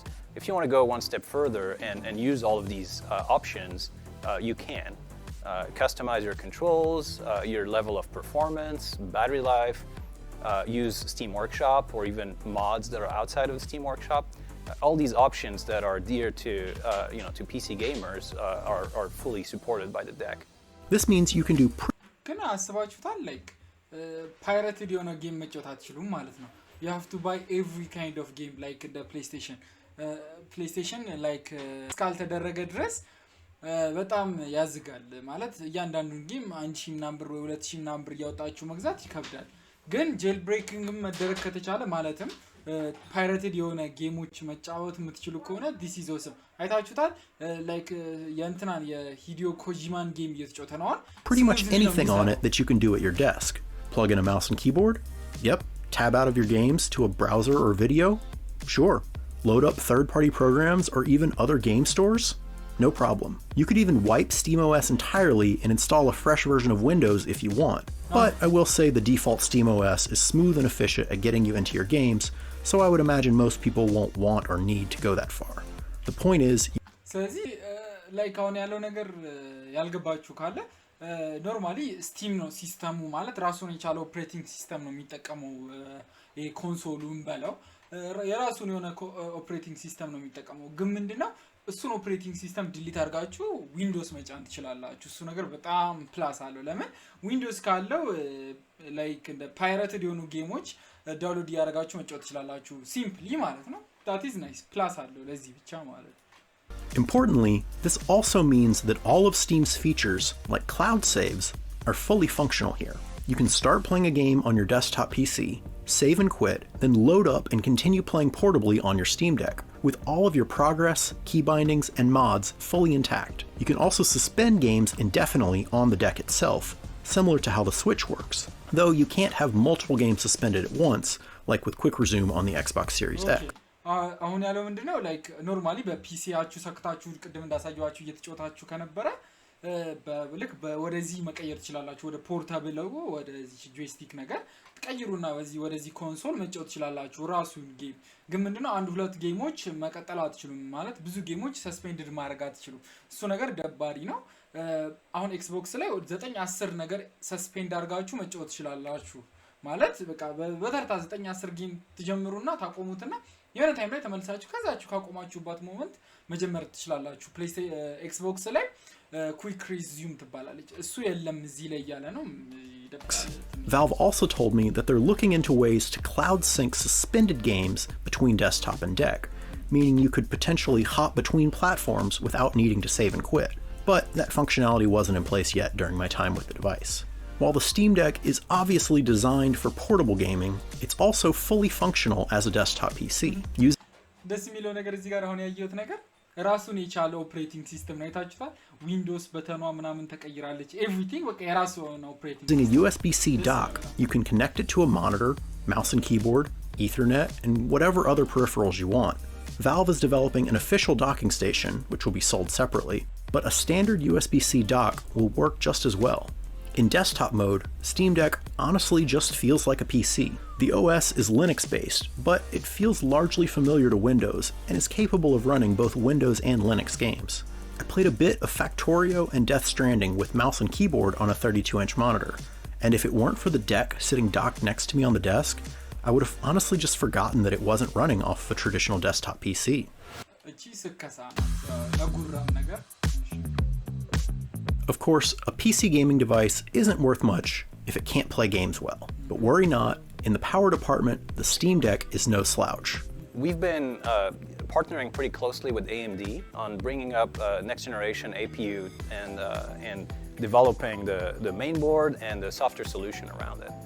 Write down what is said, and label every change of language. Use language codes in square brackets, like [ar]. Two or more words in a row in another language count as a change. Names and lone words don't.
[en] If you want to go one step further and use all of these options, you can customize your controls, your level of performance, battery life, use Steam Workshop or even mods that are outside of the Steam Workshop. All these options that are dear to to PC gamers are fully supported by the deck. This means you can do [am] ግን አስባችሁታል [en] like pirated [am] የሆነ ጌም መጫወት አትችሉም ማለት ነው [en] you have to buy every kind of game like the PlayStation like [am] እስካልተደረገ ድረስ በጣም ያዝጋል ማለት እያንዳንዱን ጌም 1000 ምናምን ብር ወይ 2000 ምናምን ብር ያወጣችሁ መግዛት ይከብዳል ግን ጄል ብሬኪንግም መደረግ ከተቻለ ማለትም pirated የሆነ ጌሞች መጫወት የምትችሉ ከሆነ [en] this is awesome [am] አይታችሁታል like የእንትናን የሂዲዮ ኮጂማን ጌም እየተጫወተ ነው [en] pretty much anything on it that you can do at your desk. Plug in a mouse and keyboard? Yep. Tab out of your games to a browser or video? Sure. Load up third-party programs or even other game stores? No problem. You could even wipe SteamOS entirely and install a fresh version of Windows if you want. But I will say the default SteamOS is smooth and efficient at getting you into your games, so I would imagine most people won't want or need to go that far. The point is... [am] ስለዚህ like አሁን ያለው ነገር ያልገባችሁ ካለ ኖርማሊ ስቲም ነው ሲስተሙ ማለት ራሱን የቻለው [en] operating system [am] ነው የሚጠቀመው ይሄ ኮንሶሉን በለው የራሱን የሆነ [en] operating system [am] ነው የሚጠቀመው ግን ምንድነው እሱን [en] operating system [am] ዲሊት አድርጋችሁ ዊንዶውስ መጫን ትችላላችሁ እሱ ነገር በጣም ፕላስ አለው ለምን ዊንዶውስ ካለው ላይክ እንደ ፓይሬትድ የሆኑ ጌሞች ዳውንሎድ ያደርጋችሁ መጫወት ትችላላችሁ ሲምፕሊ ማለት ነው [en] that is nice [am] ፕላስ አለው ለዚህ ብቻ ማለት [en] Importantly, this also means that all of Steam's features, like cloud saves, are fully functional here. You can start playing a game on your desktop PC, save and quit, then load up and continue playing portably on your Steam Deck, with all of your progress, key bindings, and mods fully intact. You can also suspend games indefinitely on the deck itself, similar to how the Switch works, though you can't have multiple games suspended at once, like with Quick Resume on the Xbox Series X. [am] አሁን ያለው ምንድነው ላይክ ኖርማሊ በፒሲያችሁ ሰክታችሁ ቅድም እንዳሳያችሁ እየተጫወታችሁ ከነበረ በልክ ወደዚህ መቀየር ትችላላችሁ ወደ ፖርታብል ነው ወደዚህ ጆይስቲክ ነገር ትቀይሩና ወደዚህ ኮንሶል መጫወት ትችላላችሁ ራሱን ጌም ግን ምንድነው አንድ ሁለት ጌሞች መቀጠል አትችሉም ማለት ብዙ ጌሞች ሰስፔንድድ ማድረግ አትችሉም እሱ ነገር ደባሪ ነው አሁን ኤክስቦክስ ላይ 9 10 ነገር ሰስፔንድ አድርጋችሁ መጫወት ትችላላችሁ ማለት በቃ በተርታ 9 10 ጌም ትጀምሩና ታቆሙትና የሆነ ታይም ላይ ተመልሳችሁ ከዛችሁ ካቆማችሁበት ሞመንት መጀመር ትችላላችሁ ኤክስቦክስ ላይ [en] quick resume [am] ትባላለች እሱ የለም እዚህ ላይ ያለ ነው [en] Valve also told me that they're looking into ways to cloud sync suspended games between desktop and deck, meaning you could potentially hop between platforms without needing to save and quit. But that functionality wasn't in place yet during my time with the device. While the Steam Deck is obviously designed for portable gaming, it's also fully functional as a desktop PC. [am] ደስ የሚለው ነገር እዚህ ጋር አሁን ያየሁት ነገር ራሱን የቻለ [en] operating system [am] ነው የታችሁታል ዊንዶውስ በተኗ ምናምን ተቀይራለች ኤቭሪቲንግ በቃ የራሱ ነው ኦፕሬቲንግ [en] Using a USB-C dock, you can connect it to a monitor, mouse and keyboard, Ethernet, and whatever other peripherals you want. Valve is developing an official docking station, which will be sold separately, but a standard USB-C dock will work just as well. In desktop mode, Steam Deck honestly just feels like a PC. The OS is Linux-based, but it feels largely familiar to Windows and is capable of running both Windows and Linux games. I played a bit of Factorio and Death Stranding with mouse and keyboard on a 32-inch monitor, and if it weren't for the deck sitting docked next to me on the desk, I would have honestly just forgotten that it wasn't running off a traditional desktop PC. [am] እቺ ስከሳ ለጉራም ነገር [en] Of course, a PC gaming device isn't worth much if it can't play games well. But worry not, in the power department, the Steam Deck is no slouch. We've been partnering pretty closely with AMD on bringing up next generation APU and developing the main board and the software solution around it.